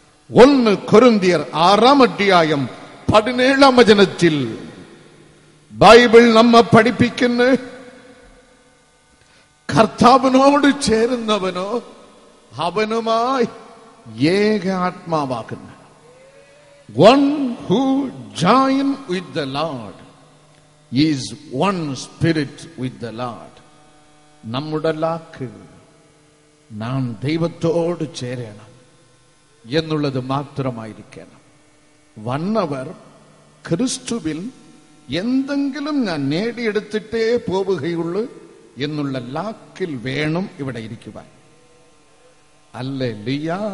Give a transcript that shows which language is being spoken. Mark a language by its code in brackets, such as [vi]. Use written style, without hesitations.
[ml] 1 കൊരിന്ത്യർ 6:17 Bible നമ്മെ പഠിപ്പിക്കുന്ന കർത്താവിനോട് ചേരുന്നവനോ അവനുമായി ഏക ആത്മാവാകുന്നു. [en] One who join with the Lord is one spirit with the Lord. [ml] നമ്മുടെ ലാക്ക് നാം ദൈവത്തോട് ചേരണം എന്നുള്ളത് മാത്രമായിരിക്കണം. വന്നവർ ക്രിസ്തുവിൽ എന്തെങ്കിലും ഞാൻ നേടിയെടുത്തിട്ടേ പോവുകയുള്ളൂ എന്നുള്ള ലാക്കിൽ വേണം ഇവിടെ ഇരിക്കുവാൻ. ഹല്ലേലൂയ.